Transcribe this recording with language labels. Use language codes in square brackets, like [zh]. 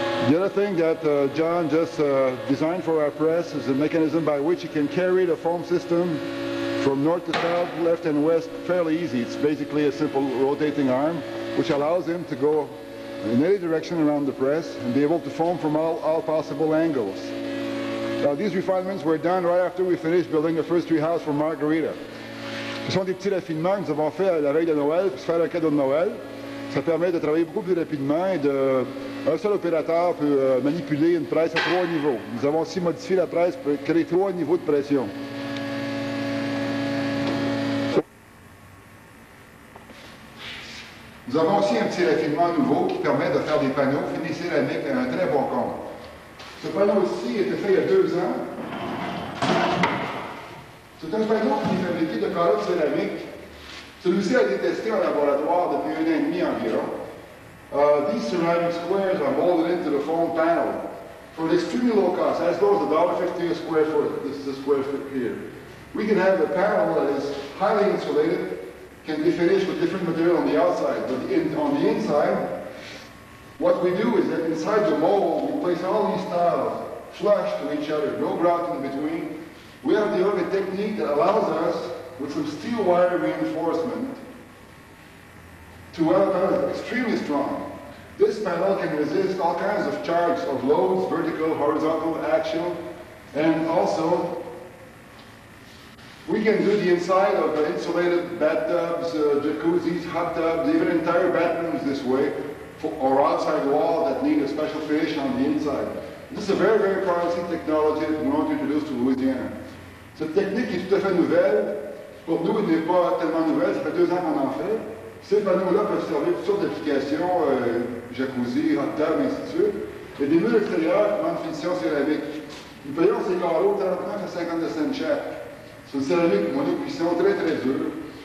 [en] The other thing that John just designed for our press is a mechanism by which you can carry the foam system from north to south, left and west fairly easy. It's basically a simple rotating arm, which allows him to go in any direction around the press and be able to foam from all possible angles. Now, these refinements were done right after we finished building the first tree house for Margarita. [fr] Ce sont des petits raffinements que nous avons fait à la veille de Noël pour se faire un cadeau de Noël. Ça permet de travailler beaucoup plus rapidement et un seul opérateur peut manipuler une presse à 3 niveaux. Nous avons aussi modifié la presse pour créer 3 niveaux de pression. Nous avons aussi un petit raffinement nouveau qui permet de faire des panneaux finis céramiques à un très bon compte. Ce panneau-ci a été fait il y a 2 ans. C'est un panneau qui est fabriqué de colonnes céramiques. Celui-ci a été testé en laboratoire depuis 1 an et demi environ. [en] These ceramic squares are molded into the foam panel for an extremely low cost, as low as $1.50 a square foot. This is a square foot here. We can have a panel that is highly insulated, can be finished with different material on the outside, but on the inside, what we do is that inside the mold, we place all these tiles flush to each other, no grout in between. We have developed a technique that allows us, with some steel wire reinforcement, to have a panel extremely strong. This panel can resist all kinds of charges of loads, vertical, horizontal, axial, and also we can do the inside of insulated bathtubs, jacuzzis, hot tubs, even entire bathrooms this way, or outside wall that need a special finish on the inside. This is a very, very promising technology that we want to introduce to Louisiana. [fr] Cette technique est tout à fait nouvelle. Pour nous, elle n'est pas tellement nouvelle, ça fait 2 ans qu'on en fait. Ces panneaux-là peuvent servir toutes sortes d'applications, jacuzzi, hot tub, et ainsi de suite. Et des murs extérieurs qui ont une finition céramique. Nous payons ces carreaux 39 à 52 cents chaque. C'est une céramique monocuisson très très dure.